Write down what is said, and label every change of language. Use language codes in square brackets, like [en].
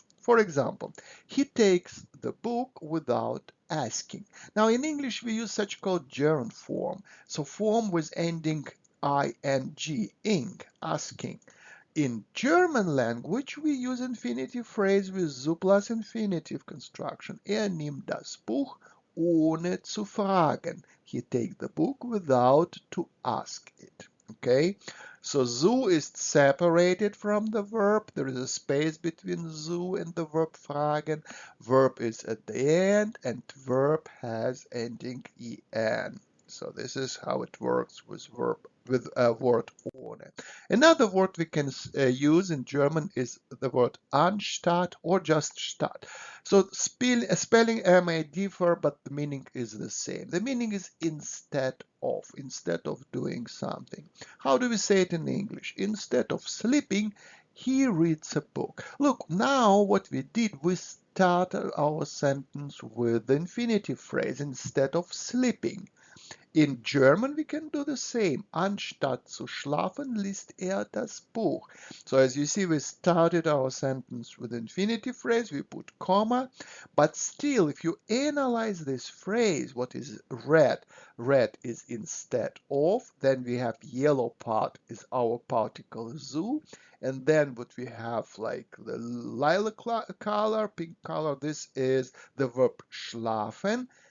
[en] For example, he takes the book without asking. Now in English we use such called gerund form, so form with ending ing, asking. In German language, we use infinitive phrase with zu plus infinitive construction. [de] Er nimmt das Buch ohne zu fragen. [en] He takes the book without to ask it. Okay, so zu is separated from the verb. There is a space between zu and the verb fragen. Verb is at the end, and verb has ending en. So this is how it works with word ohne. Another word we can use in German is the word anstatt or just statt. So spelling may differ, but the meaning is the same. The meaning is instead of doing something. How do we say it in English? Instead of sleeping, he reads a book. Look, now what we did, we started our sentence with the infinitive phrase instead of sleeping. In German, we can do the same. [de] Anstatt zu schlafen, liest das Buch. [en] So as you see, we started our sentence with infinitive phrase, we put comma, but still, if you analyze this phrase, what is red? Red is instead of, then we have yellow part is our particle zu, and then what we have like the lilac color, pink color, this is the verb schlafen.